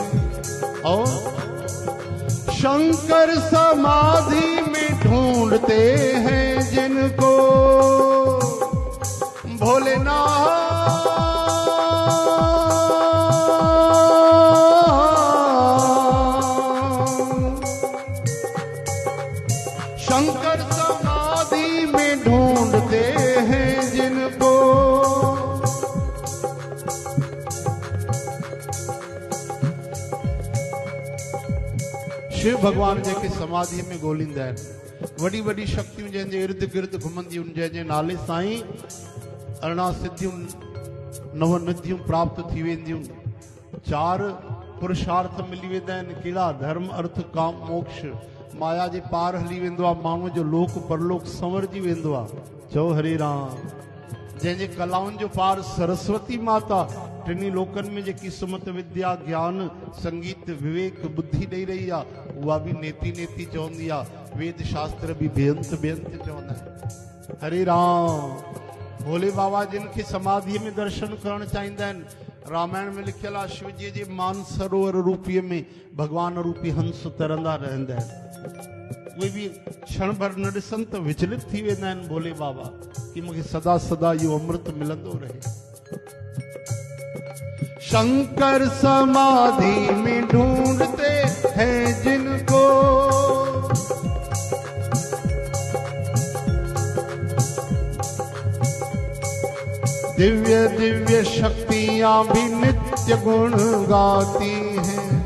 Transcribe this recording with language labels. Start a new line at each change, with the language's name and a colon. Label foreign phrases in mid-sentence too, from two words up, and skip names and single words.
Hindi: और शंकर समाधि में ढूंढते हैं जिनको भोलेनाथ, शंकर समाधि में ढूंढते हैं जिनको।
Sindhi: शिव भगवान जेके समाधि में ॻोल्हींदा आहिनि, वॾी वॾी शक्तियूं जंहिंजे इर्द गिर्द घुमंदियूं आहिनि, जंहिंजे नाले साईं 18 सिद्धियूं 9 निधियूं प्राप्त थी वेंदियूं। 4 पुरुषार्थ मिली वेंदा आहिनि, कहिड़ा? धर्म अर्थ काम मोक्ष। माया जे पार हली वेंदो आहे, माण्हूअ जो लोक परलोक संवरजी वेंदो आहे। चओ हरे राम। जंहिंजे कलाउनि जो पार सरस्वती माता टिनी लोकनि में जेकी सुमत विद्या ज्ञान संगीत विवेक बुद्धि ॾेई रही आहे, उहा बि नेति नेति चवंदी आहे। वेद शास्त्र बि बेअंत बेअंत चवंदा आहिनि। हरे राम। भोले बाबा जिन खे समाधीअ में दर्शन करणु चाहींदा आहिनि, रामायण में लिखियल आहे शिव जी जे मानसरोवर रूपीअ में भगवान रूपी हंस तरंदा रहंदा आहिनि। उहे बि क्षण भर न ॾिसनि त विचलित थी वेंदा आहिनि भोले बाबा कि मूंखे सदा सदा इहो अमृत मिलंदो रहे।
Hindi: शंकर समाधि में ढूंढते हैं जिनको, दिव्य दिव्य शक्तियां भी नित्य गुण गाती हैं।